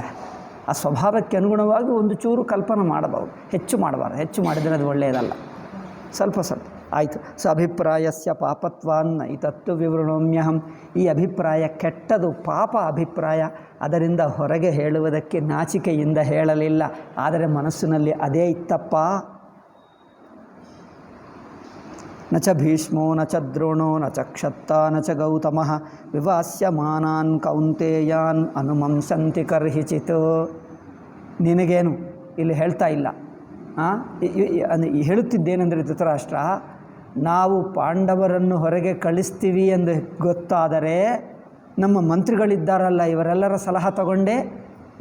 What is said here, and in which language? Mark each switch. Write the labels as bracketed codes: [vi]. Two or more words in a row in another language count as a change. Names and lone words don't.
[kn] ಆ ಸ್ವಭಾವಕ್ಕೆ ಅನುಗುಣವಾಗಿ ಒಂದು ಚೂರು ಕಲ್ಪನೆ ಮಾಡಬಹುದು, ಹೆಚ್ಚು ಮಾಡಬಾರದು. ಹೆಚ್ಚು ಮಾಡಿದರೆ ಅದು ಒಳ್ಳೆಯದಲ್ಲ, ಸ್ವಲ್ಪ ಆಯಿತು. [sa] ಅಭಿಪ್ರಾಯಸ್ಯ ಪಾಪತ್ವಾನ್ನ ಇತತ್ತು ವಿವೃಣೋಮ್ಯಹಂ. [kn] ಈ ಅಭಿಪ್ರಾಯ ಕೆಟ್ಟದು, ಪಾಪ ಅಭಿಪ್ರಾಯ. ಅದರಿಂದ ಹೊರಗೆ ಹೇಳುವುದಕ್ಕೆ ನಾಚಿಕೆಯಿಂದ ಹೇಳಲಿಲ್ಲ, ಆದರೆ ಮನಸ್ಸಿನಲ್ಲಿ ಅದೇ ಇತ್ತಪ್ಪ. [sa] ನ ಚ ಭೀಷ್ಮೋ ನ ಚ ದ್ರೋಣೋ ನ ಚ ಕ್ಷತ್ತ ನ ಚ ಗೌತಮಃ ವಿವಾಸ್ಯಮಾನಾನ್ ಕೌಂತೇಯಾನ್ ಅನುಮಂಸಂತಿ ಕರ್ಹಿಚಿತ್. [kn] ನಿನಗೇನು ಇಲ್ಲಿ ಹೇಳ್ತಾ ಇಲ್ಲ, ಹೇಳುತ್ತಿದ್ದೇನೆಂದರೆ ಧೃತರಾಷ್ಟ್ರ, ನಾವು ಪಾಂಡವರನ್ನು ಹೊರಗೆ ಕಳಿಸ್ತೀವಿ ಎಂದು ಗೊತ್ತಾದರೆ ನಮ್ಮ ಮಂತ್ರಿಗಳಿದ್ದಾರಲ್ಲ, ಇವರೆಲ್ಲರ ಸಲಹೆ ತಗೊಂಡೆ.